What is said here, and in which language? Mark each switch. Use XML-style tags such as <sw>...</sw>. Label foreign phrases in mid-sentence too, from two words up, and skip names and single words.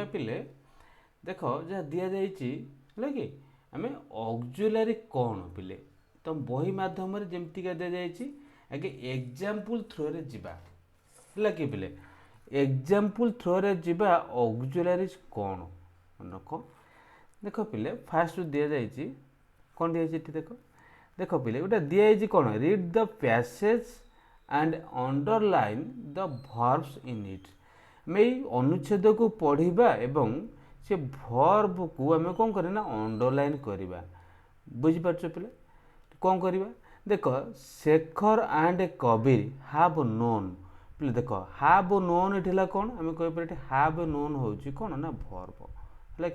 <or>ପିଲେ ଦେଖ ଯାହା ଦିଆଯାଇଛି ହେଲା କି ଆମେ ଅକ୍ଜୁଲାରୀ କ'ଣ ପିଲେ ତ ବହି ମାଧ୍ୟମରେ ଯେମିତିକା ଦିଆଯାଇଛି ଆଗେ</or> <en>example throughରେ</en> <or>ଯିବା ହେଲା କି ପିଲେ</or> <en>example throughରେ</en> <or>ଯିବା ଅକ୍ଜୁଲାରୀ କ'ଣ ରଖ। ଦେଖ ପିଲେ ଫାଷ୍ଟ ଦିଆଯାଇଛି କ'ଣ ଦିଆଯାଇଛି ଏଠି ଦେଖ ପିଲେ ଗୋଟେ ଦିଆଯାଇଛି କ'ଣ</or> <en>read the passage and underline the verbs in it।</en> <or>ଆମେ ଏଇ ଅନୁଚ୍ଛେଦକୁ ପଢ଼ିବା ଏବଂ ସେ ଭର୍ବକୁ ଆମେ କ'ଣ କରିବା ନା ଅଣ୍ଡରଲାଇନ୍ କରିବା। ବୁଝିପାରୁଛ ପିଲା କ'ଣ କରିବା? ଦେଖ ଶେଖର ଆଣ୍ଡ କବିର</or> <en>have known.</en> <or>ପିଲା ଦେଖ</or> <en>have known</en> <or>ଏଠି ହେଲା କ'ଣ ଆମେ କହିପାରିବା ଏଠି</or> <en>have known</en> <or>ହେଉଛି କ'ଣ ନା ଭର୍ବ ହେଲା।</or>